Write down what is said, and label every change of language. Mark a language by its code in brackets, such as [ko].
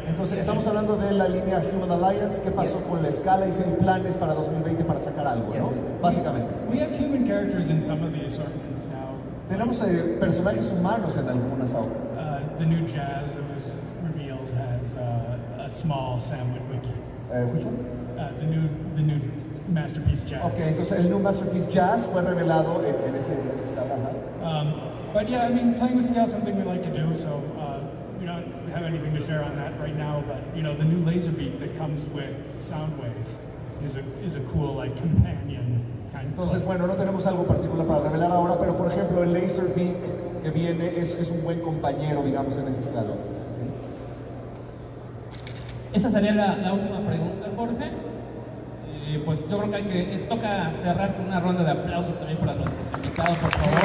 [es] Entonces, estamos hablando de la línea Human Alliance. ¿Qué pasó con la escala y si hay planes para 2020 para sacar algo, no? Básicamente. [en] We have human characters in some of the assortments now. [es] Tenemos personajes humanos en algunas ahora. [en] The new Jazz that was revealed has a small Sam Witwicky. Which one? The new Masterpiece Jazz. [es] Okay, entonces el new Masterpiece Jazz fue revelado en ese escala. [en] But yeah, I mean, playing with scale is something we like to do, so we don't have anything to share on that right now, but you know, the new laser beam that comes with Soundwave is a cool, like, companion kind of [es] Entonces, bueno, no tenemos algo particular para revelar ahora, pero por ejemplo, el laser beam que viene es un buen compañero, digamos, en esa escala. Esa sería la última pregunta, Jorge. Pues yo creo que toca cerrar con una ronda de aplausos también para nuestros invitados, por favor.